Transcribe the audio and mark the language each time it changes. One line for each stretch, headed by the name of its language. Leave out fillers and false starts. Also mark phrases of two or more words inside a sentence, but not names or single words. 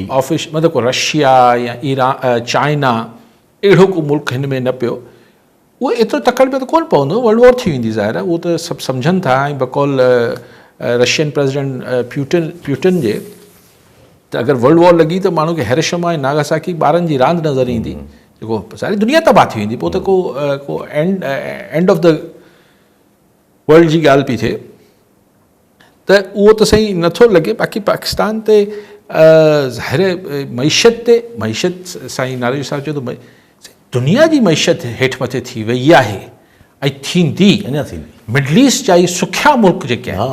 Sindhi: मतिलबु को रशिया या ईरान चाइना अहिड़ो को मुल्क हिन में न पियो, उहो एतिरो तकड़ में त कोन पवंदो,
English: world war
Sindhi: थी वेंदी ज़ाहिर आहे, उहो त सभु सम्झनि था। ऐं बकौल
English: Russian president
Sindhi: प्यूटिन जे त अगरि
English: world war
Sindhi: लॻी त माण्हू खे हिरोशिमा ऐं नागासाकी ॿारनि जी रांदि नज़र ईंदी, जेको सारी दुनिया तबाह थी वेंदी, पोइ त को
English: end of the world
Sindhi: जी ॻाल्हि पई थिए। त उहो त सही नथो लॻे। बाक़ी पाकिस्तान ते ज़ाहिर मईशत साईं नारेजो साहिबु चयो त दुनिया जी मईशत हेठि मथे थी वई आहे ऐं थींदी। अञा थींदी मिडल ईस्ट जा ई सुखिया मुल्क जेके आहिनि,